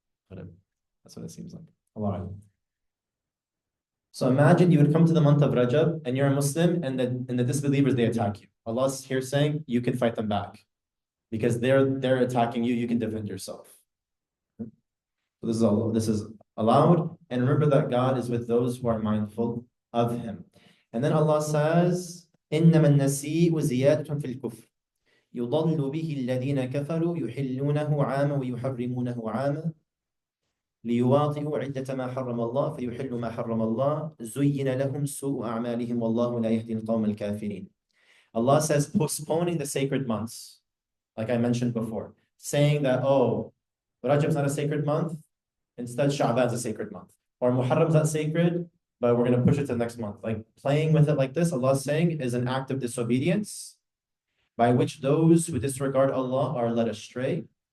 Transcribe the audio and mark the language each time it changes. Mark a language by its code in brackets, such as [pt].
[en] That's what it seems like. Allah. So imagine you would come to the month of Rajab and you're a Muslim and the disbelievers, they attack you. Allah's here saying you can fight them back because they're attacking you, you can defend yourself. So this is allowed. And remember that God is with those who are mindful of Him. And then Allah says, [ar] إِنَّمَا النَّسِيءُ زِيَادَةٌ فِي الْكُفْرِ يُضَلُّ بِهِ الَّذِينَ كَفَرُوا يُحِلُّونَهُ عَامًا وَيُحَرِّمُونَهُ عَامًا ليواطئوا عدة ما حرم الله فيحلوا ما حرم الله زين لهم سوء أعمالهم والله لا يهدي القوم الكافرين. [en] Allah says postponing the sacred months, like I mentioned before, saying that, oh, Rajab's not a sacred month, instead Sha'ban's a sacred month. Or Muharram's not sacred, but we're going to push it to the next month. Like playing with it like this, Allah is saying, is an act of disobedience by which those who disregard Allah are led astray.